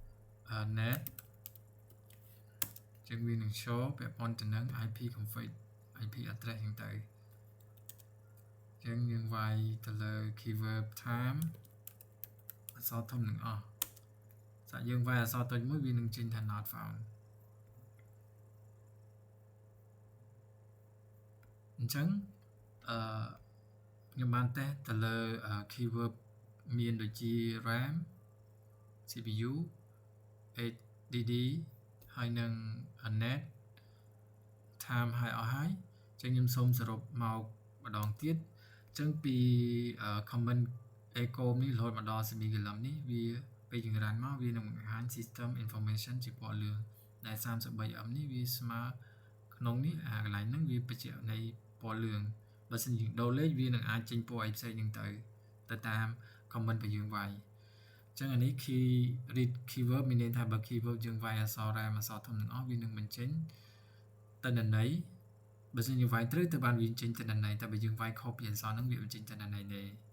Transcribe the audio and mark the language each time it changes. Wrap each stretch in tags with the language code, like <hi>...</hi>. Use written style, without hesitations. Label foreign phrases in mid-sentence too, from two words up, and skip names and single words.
<km>net អញ្ចឹងវានឹង show ពាក់ព័ន្ធទៅនឹង</km> <en>IP config IP address</en> <km>ហ្នឹងទៅចឹងយើងវាយទៅលើ keyword time អក្សរធំនឹងអស់សាក់យើងវាយអក្សរតូចមួយវានឹងចេញថា</km> <en>not found</en> <km>អញ្ចឹងខ្ញុំបានតេស្តទៅលើ keyword មានដូចជា RAM CPU HDD ហើយ នឹង</km> <en>net time</en> <km>ហើយអស់ហើយចឹងខ្ញុំសូមសរុបមកម្ដងទៀតចឹងពី</km> <en>comment echo</en> <km>នេះរហូតមកដល់ semicolon នេះវាពេលយើងរ៉ានមកវានឹងបង្ហាញ</km> <en>system information</en> <km>ជាពណ៌លឿងដែល 33M នេះវាស្មើក្នុងនេះកន្លែងហ្នឹងវាបញ្ជាក់នៃពណ៌លឿងបើសិនយើងដូរលេខវានឹងអាចចេញពណ៌អីផ្សេងហ្នឹងទៅតាម comment របស់យើងវាយចឹងអានេះ</km> <en>key read keyword</en> <km>មានន័យថាបើ keyword យើងវាយអក្សរ RAM អក្សរធំទាំងអស់វានឹងបញ្ចេញទិន្នន័យបើសិនយើងវាយត្រូវទៅបានវាចេញទិន្នន័យតែបើយើងវាយខុសពីអក្សរហ្នឹងវាបញ្ចេញទិន្នន័យទេ</km>